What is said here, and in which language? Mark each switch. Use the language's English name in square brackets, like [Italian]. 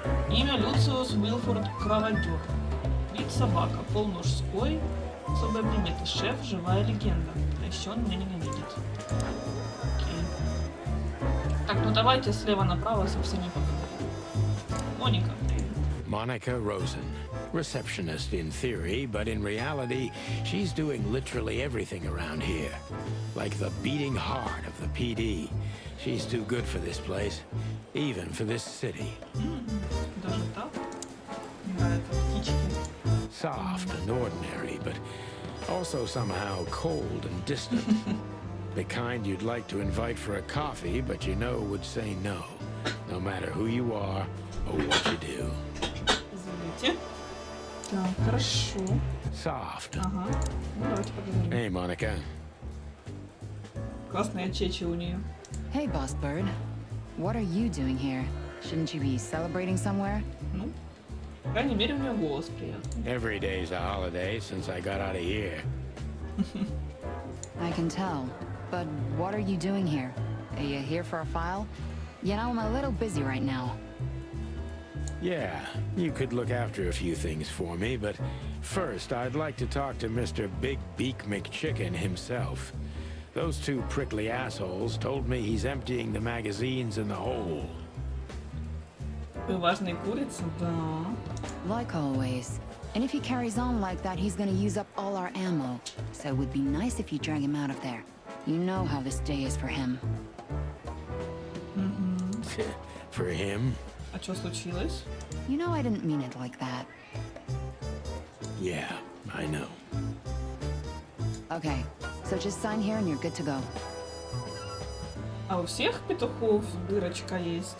[Russian] Имя Люциус Уилфорд Кроводер, вид собака, пол мужской, особые приметы, шеф, живая легенда, а еще он меня ненавидит. Так, ну давайте слева направо со всеми поговорим. Моника. [English] Monica Rosen. Receptionist in theory, but in reality, she's doing literally everything around here. Like the beating heart of the PD. She's too good for this place, even for this city. [Russian] Даже так? Да, это птички. [English] Soft and ordinary, but also somehow cold and distant. The kind you'd like to invite for a coffee, but you know would say no, no matter who you are or what you do. [Russian] Извините. Так, хорошо. [English] Soft. [Russian] Ага. Ну, давайте поговорим. [English] Hey, Monica. [Russian] Классная чечи у нее. [English] Hey, Boss Bird. What are you doing here? Shouldn't you be celebrating somewhere? [Russian] Ну, по крайней мере, у нее голос приятный. [English] Every day's a holiday since I got out of here. I can tell. But what are you doing here? Are you here for a file? You know, I'm a little busy right now. Yeah, you could look after a few things for me, but first I'd like to talk to Mr. Big Beak McChicken himself. Those two prickly assholes told me he's emptying the magazines in the hole. [Russian] Вы важная курица? Да. [English] Like always. And if he carries on like that, he's gonna use up all our ammo. So it would be nice if you drag him out of there. You know how this day is for him. For him? [Russian] А что случилось? [English] You know I didn't mean it like that. Yeah, I know. Okay, so just sign here and you're good to go. [Russian] А у всех петухов дырочка есть?